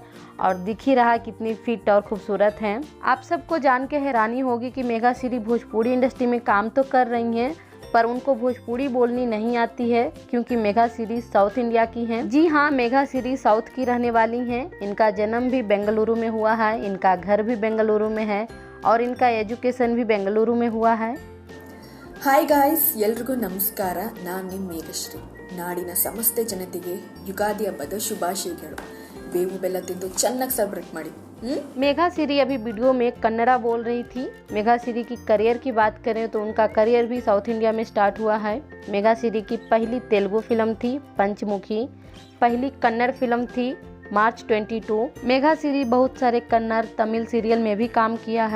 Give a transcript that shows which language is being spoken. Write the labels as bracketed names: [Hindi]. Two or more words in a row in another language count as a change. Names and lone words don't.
[Hindi] और दिख ही रहा कितनी फिट और खूबसूरत हैं। आप सबको जान के हैरानी होगी कि मेघाश्री भोजपुरी इंडस्ट्री में काम तो कर रही हैं पर उनको भोजपुरी बोलनी नहीं आती है क्योंकि मेघाश्री साउथ इंडिया की हैं। जी हाँ, मेघाश्री साउथ की रहने वाली हैं। इनका जन्म भी बेंगलुरु में हुआ है, इनका घर भी बेंगलुरु में है और इनका एजुकेशन भी बेंगलुरु में हुआ है। [English] Hi guys, [Kannada] ಎಲ್ರಿಗೂ ನಮಸ್ಕಾರ. ನಾನು ನಿಮ್ಮ ಮೇಘಶ್ರೀ. ನಾಡಿನ ಸಮಸ್ತ ಜನತೆಗೆ ಯುಗಾದಿ ಹಬ್ಬದ ಶುಭಾಶಯಗಳು. ಬೇವು ಬೆಲ್ಲ ತಿಂದು ಚೆನ್ನಾಗಿ ಸೆಲೆಬ್ರೇಟ್ ಮಾಡಿ. [Hindi] मेघाश्री अभी वीडियो में कन्नड़ा बोल रही थी। मेघाश्री की करियर की बात करें तो उनका करियर भी साउथ इंडिया में स्टार्ट हुआ है। मेघाश्री की पहली तेलुगु फिल्म थी पंचमुखी, पहली कन्नड़ फिल्म थी मार्च 22। मेघाश्री बहुत सारे कन्नड़ तमिल सीरियल में भी काम किया है।